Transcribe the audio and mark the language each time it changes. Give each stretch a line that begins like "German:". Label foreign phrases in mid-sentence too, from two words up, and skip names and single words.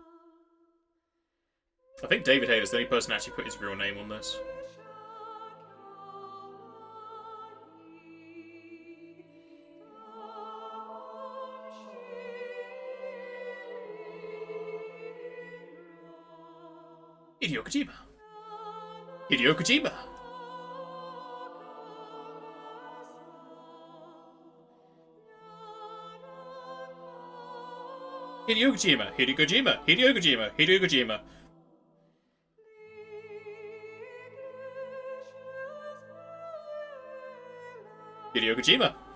English: I think David Hayter's the only person who actually put his real name on this. Hideo Kojima. Hideo Kojima. Hideo Kojima. Hideo Kojima. Hideo Kojima. Hideo Kojima. Hideo Kojima.